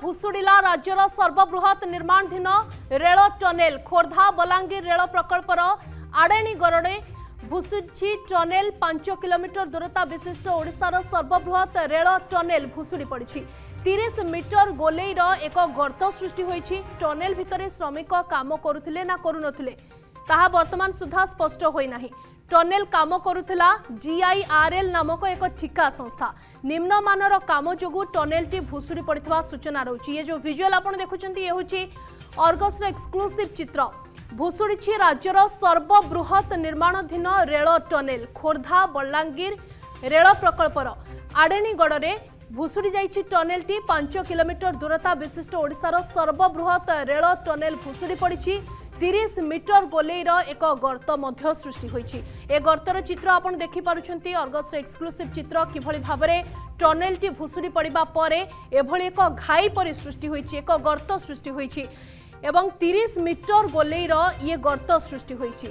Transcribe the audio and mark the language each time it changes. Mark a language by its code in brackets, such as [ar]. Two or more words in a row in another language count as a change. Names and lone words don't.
[or] ଭୁଶୁଡ଼ିଲା ରାଜ୍ୟର ସର୍ବବୃହତ ନିର୍ମାଣାଧୀନ ରେଳ ଟନେଲ ଖୋର୍ଦ୍ଧା ବଲାଙ୍ଗୀର ରେଳ ପ୍ରକଳ୍ପର ଆଡ଼େଣୀଗଡ଼େ ଭୁଶୁଡ଼ି ଟନେଲ 5 କିଲୋମିଟର ଦୂରତା ବିଶିଷ୍ଟ ଓଡ଼ିଶାର ସର୍ବବୃହତ ରେଳ ଟନେଲ ଭୁଶୁଡ଼ି ପଡ଼ି 30 ମିଟର ଗୋଲେଇର ଏକ ଗର୍ତ୍ତ ସୃଷ୍ଟି ହୋଇଛି। ଟନେଲ ଭିତର ଶ୍ରମିକ କାମ କରୁଥିଲେ ନା କରୁନଥିଲେ ତାହା ବର୍ତ୍ତମାନ ସୁଧା ସ୍ପଷ୍ଟ ହୋଇ ନାହିଁ। ଟନେଲ କାମ କରୁଥିଲା GIRL ନାମକ ଏକ ଠିକା ସଂସ୍ଥା। ନିମ୍ନମାନର କାମ ଯୋଗୁ ଟନେଲ ଟି ଭୁଶୁଡ଼ି ପଡ଼ିଥିବା ସୂଚନା ରହୁଛି। ଯେ ଯୋ ଭିଜୁଆଲ ଆପଣ ଦେଖୁଛନ୍ତି ଯେ ହେଉଛି ଅର୍ଗସ ର ଏକ୍ସକ୍ଲୁସିଭ ଚିତ୍ର। ଭୁଶୁଡ଼ି ରାଜ୍ୟର ସର୍ବବୃହତ ନିର୍ମାଣାଧୀନ ରେଳ ଟନେଲ ଖୋର୍ଦ୍ଧା ବଲାଙ୍ଗୀର ରେଳ ପ୍ରକଳ୍ପର ଆଡ଼େଣୀଗଡ଼େ ଭୁଶୁଡ଼ି ଯାଇଛି। ଟନେଲ ଟି 5 କିଲୋମିଟର ଦୂରତା ବିଶିଷ୍ଟ ଓଡ଼ିଶାର ସର୍ବବୃହତ ରେଳ ଟନେଲ ଭୁଶୁଡ଼ି ପଡ଼ି 30 ମିଟର ଗୋଲେଇର ଏକ ଗର୍ତ୍ତ ମଧ୍ୟ ସୃଷ୍ଟି ହୋଇଛି। ଏ ଗର୍ତ୍ତର ଚିତ୍ର ଆପଣ ଦେଖି ପାରୁଛନ୍ତି ଅର୍ଗସ ଏକ୍ସକ୍ଲୁସିଭ ଚିତ୍ର କିଭଳି ଭାବରେ ଟନେଲ ଟି ଭୁଶୁଡ଼ି ପଡ଼ିବା ପରେ ଏଭଳି ଏକ ଘାଇ ପରି ସୃଷ୍ଟି ହୋଇଛି, ଏକ ଗର୍ତ୍ତ ସୃଷ୍ଟି ହୋଇଛି ଏବଂ 30 ମିଟର ଗୋଲେଇର ଯେ ଗର୍ତ୍ତ ସୃଷ୍ଟି ହୋଇଛି।